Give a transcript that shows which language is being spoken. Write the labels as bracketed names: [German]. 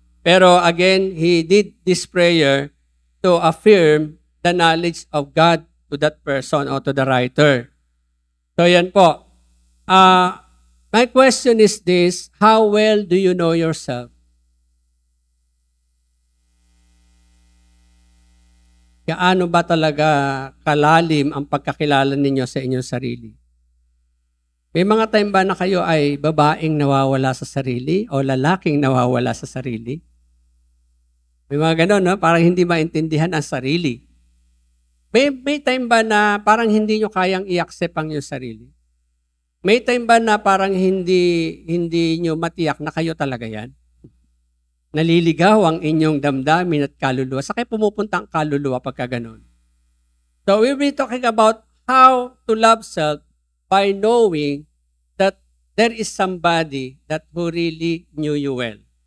[English] Pero again, he did this prayer to affirm the knowledge of God to that person or to the writer. [Filipino] So yan po. [English] My question is this, how well do you know yourself? [Filipino] Gaano ba talaga kalalim ang pagkakilala ninyo sa inyong sarili? May mga time ba na kayo ay babaeng nawawala sa sarili o lalaking nawawala sa sarili? May mga ganon, no? Parang hindi maintindihan ang sarili. May time ba na parang hindi nyo kayang i-accept ang iyong sarili? May time ba na parang hindi nyo matiyak na kayo talaga yan? Naliligaw ang inyong damdamin at kaluluwa. Sa kayo pumupunta ang kaluluwa pagka ganon. [English] So we'll be talking about how to love self by knowing that there is somebody that who really knew you well.